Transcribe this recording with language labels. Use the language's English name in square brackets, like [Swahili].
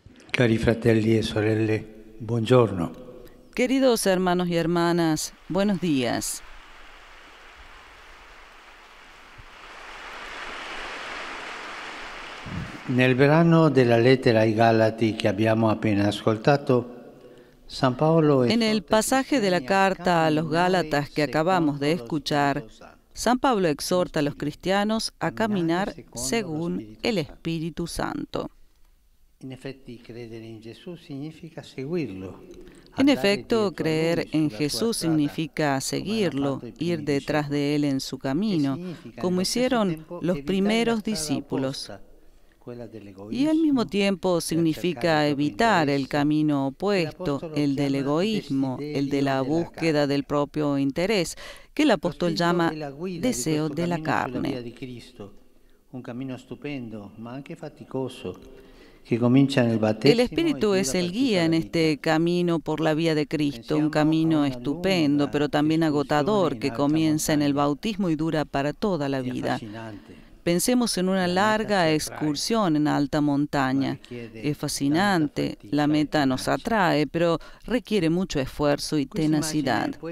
[Italian] Cari fratelli e sorelle, buongiorno. [Spanish] Queridos hermanos y hermanas, buenos días. [Italian] Nel brano della lettera ai Galati che abbiamo appena ascoltato, San Paolo [Spanish] en el pasaje de la carta a los Gálatas que acabamos de escuchar, San Pablo exhorta a los cristianos a caminar según el Espíritu Santo. [Italian] In effetti, credere in Gesù significa seguirlo. [Spanish] En efecto, creer en Jesús significa seguirlo, ir detrás de Él en su camino, como hicieron los primeros discípulos. Y al mismo tiempo significa evitar el camino opuesto, el del egoísmo, el de la búsqueda del propio interés, que el apóstol llama deseo de la carne. [Italian] Un camino estupendo, ma anche faticoso. [Spanish] El Espíritu es el guía en este camino por la vía de Cristo, un camino estupendo, pero también agotador, que comienza en el bautismo y dura para toda la vida. Pensemos en una larga excursión en alta montaña. Es fascinante, la meta nos atrae, pero requiere mucho esfuerzo y tenacidad.